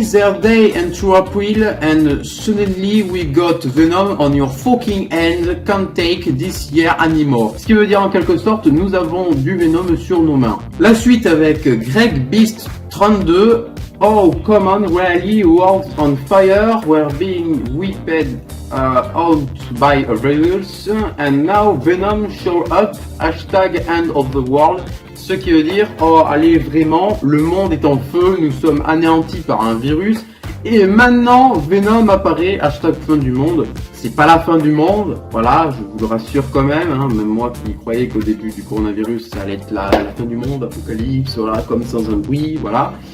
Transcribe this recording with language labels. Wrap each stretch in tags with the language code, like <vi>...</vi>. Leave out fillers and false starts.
<en>Their day into April and suddenly we got Venom on your fucking hand, can't take this year anymore.</en> <fr>Ce qui veut dire en quelque sorte, nous avons du Venom sur nos mains. La suite avec Greg Beast 32.</fr> <en>Oh, come on, really, world on fire, we're being whipped out by a virus, and now Venom show up, hashtag end of the world.</en> <fr>Ce qui veut dire, oh allez vraiment, le monde est en feu, nous sommes anéantis par un virus, et maintenant Venom apparaît, hashtag fin du monde. C'est pas la fin du monde, voilà, je vous le rassure quand même, même moi qui croyais qu'au début du coronavirus ça allait être la fin du monde, apocalypse, voilà, comme Sans un bruit, voilà.</fr>